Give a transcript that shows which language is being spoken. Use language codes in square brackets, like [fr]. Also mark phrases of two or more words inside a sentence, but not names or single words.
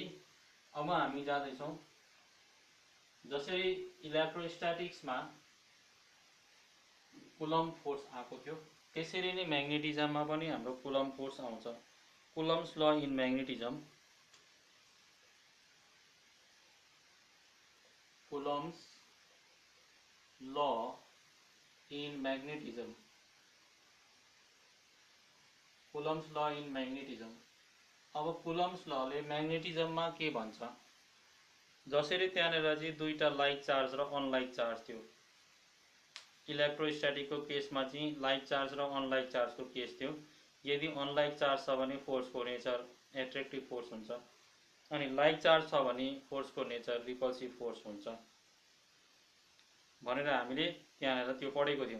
[ne] अब हामी जाँदैछौँ, जसरी इलेक्ट्रोस्ट्याटिक्समा कुलम्ब फोर्स आएको थियो त्यसरी नै म्याग्नेटिजममा पनि हाम्रो कुलम्ब फोर्स आउँछ। [en] Coulomb's law in magnetism, Coulomb's law in magnetism. Coulomb's law in magnetism. [ne] अब कुलम्स लले म्याग्नेटिजममा के भन्छ, जसरी त्यहाँनिर चाहिँ दुईटा [en] like charge [ne] र [en] unlike charge [ne] थियो, इलेक्ट्रोस्ट्याटिकको केसमा चाहिँ [en] like charge [ne] र अनलाइक चार्जको केस थियो। यदि [en] unlike charge [ne] छ भने फोर्सको नेचर [en] attractive force [ne] हुन्छ, अनि [en] like charge [ne] छ भने फोर्सको नेचर [en] repulsive force [ne] हुन्छ भनेर हामीले त्यहाँनिर त्यो पढेको थियौँ।